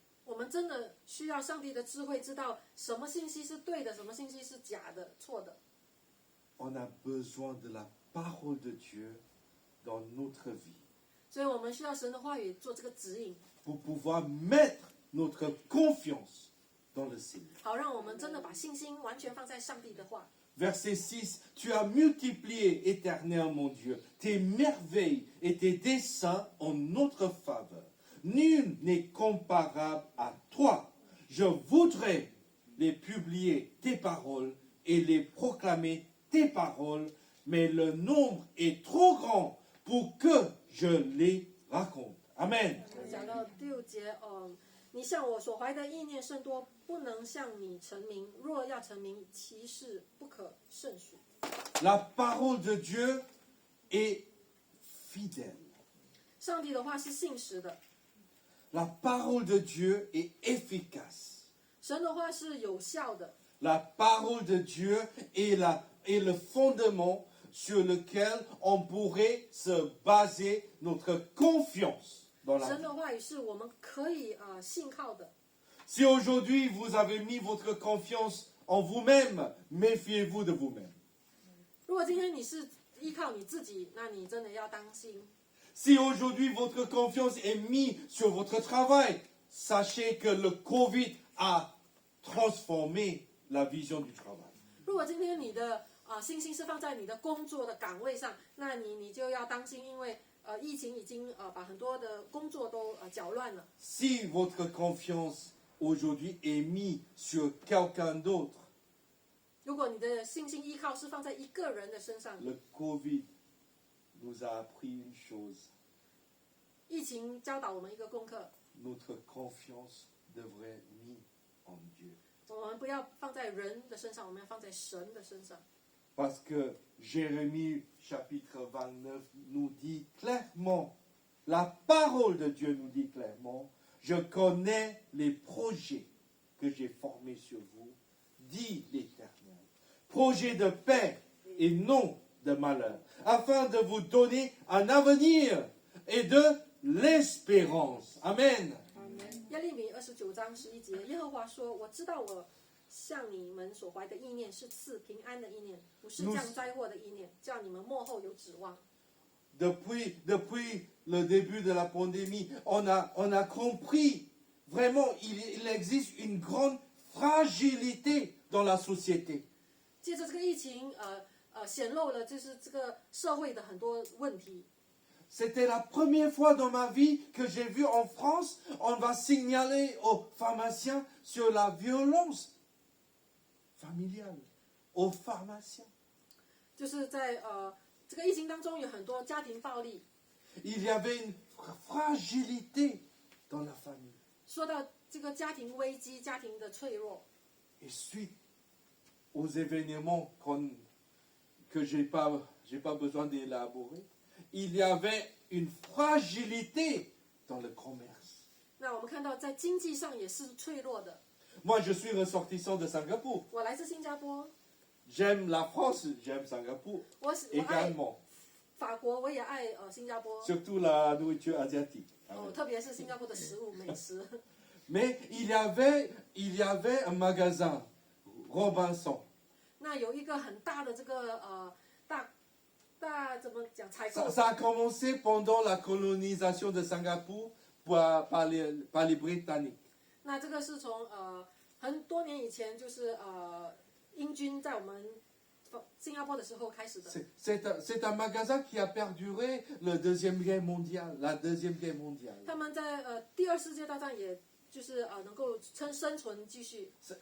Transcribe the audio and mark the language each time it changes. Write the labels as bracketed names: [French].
[Chinese] 我们真的需要上帝的智慧，知道什么信息是对的，什么信息是假的、错的。 [French] On a besoin de la parole de Dieu dans notre vie [Chinese] 所以我们需要神的话语做这个指引， [French] pour pouvoir mettre notre confiance dans le Seigneur. [Chinese] 好让我们真的把信心完全放在上帝的话。 [French] Verset 6, tu as multiplié, Éternel mon Dieu, tes merveilles et tes desseins en notre faveur. Nul n'est comparable à toi. Je voudrais les publier, tes paroles, et les proclamer, tes paroles, mais le nombre est trop grand pour que je les raconte. Amen. [Chinese] 讲到6节，你向我所怀的意念甚多，不能向你成名。若要成名，其事不可胜数。 [French] La parole de Dieu est fidèle. [Chinese] 上帝的话是信实的， [French] La parole de Dieu est efficace. [Chinese] 神的话是有效的。 [French] La parole de Dieu est le fondement sur lequel on pourrait se baser notre confiance dans la [Chinese] 神 [French] vie. [Chinese] 的话语是我们可以信靠的。 [French] Si aujourd'hui vous avez mis votre confiance en vous-même, méfiez-vous de vous-même. [Chinese] 如果今天你是依靠你自己，那你真的要当心。 [French] Si aujourd'hui votre confiance est mise sur votre travail, sachez que le Covid a transformé la vision du travail. [Chinese] 如果今天你的信心是放在你的工作的岗位上，那你就要当心，因为疫情已经把很多的工作都搅乱了。 [French] Si votre confiance aujourd'hui est mise sur quelqu'un d'autre, [Chinese] 如果你的信心依靠是放在一个人的身上， [French] le Covid nous a appris une chose. [Chinese] 疫情教导我们一个功课， [French] Notre confiance devrait être mise en Dieu. [Chinese] 我们不要放在人的身上，我们要放在神的身上。 [French] Parce que Jérémie chapitre 29 nous dit clairement, la parole de Dieu nous dit clairement, je connais les projets que j'ai formés sur vous, dit l'Éternel. Projets de paix et non de malheur, afin de vous donner un avenir et de l'espérance. Amen. [Chinese] 耶利米29章11节，耶和华说：“我知道我向你们所怀的意念是赐平安的意念，不是降灾祸的意念，叫你们幕后有指望。” [French] Depuis le début de la pandémie, on a compris vraiment il existe une grande fragilité dans la société. [Chinese] 借着这个疫情，显露了就是这个社会的很多问题。 [French] C'était la première fois dans ma vie que j'ai vu en France, on va signaler aux pharmaciens sur la violence familiale, aux pharmaciens. [Chinese] 就是在这个疫情当中，有很多家庭暴力。 [French] Il y avait une fragilité dans la famille. [Chinese] 说到这个家庭危机、家庭的脆弱， [French] Et suite aux événements que j'ai pas besoin d'élaborer, il y avait une fragilité dans le commerce. [Chinese] 那我们看到在经济上也是脆弱的。 [French] Moi, je suis ressortissant de Singapour. [Chinese] 我来自新加坡， [French] J'aime la France, j'aime Singapour [Chinese] 我爱 [French] également. [Chinese] 法国，我也爱新加坡。 [French] Surtout la nourriture asiatique. [Chinese] 特别是新加坡的食物美食。 [French] Mais il y avait un magasin, Robinson. [Chinese] 那有一个很大的这个大怎么讲采购？ [French] Ça a commencé pendant la colonisation de Singapour par les Britanniques. [Chinese] 那这个是从很多年以前，就是英军在我们新加坡的时候开始的。 [French] C'est un magasin qui a perduré la Deuxième Guerre mondiale. [Chinese] 他们在第二世界大战，也就是能够生存继续。